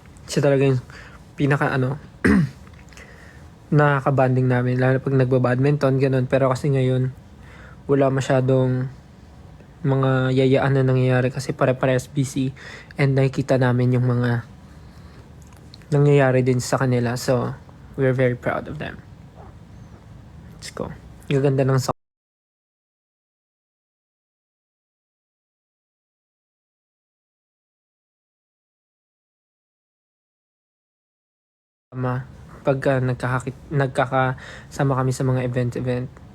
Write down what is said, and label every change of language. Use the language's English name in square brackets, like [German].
[Filipino] Siya talaga yung nakaka-banding namin. Lalo pag nagba-badminton, ganun. Pero kasi ngayon, wala masyadong mga yayaan na nangyayari kasi pare-parehas busy. And nakikita namin yung mga nangyayari din sa kanila. [English] So, we're very proud of them. Let's go. [Filipino] Gaganda ng pagka nagkakasama kami sa mga event.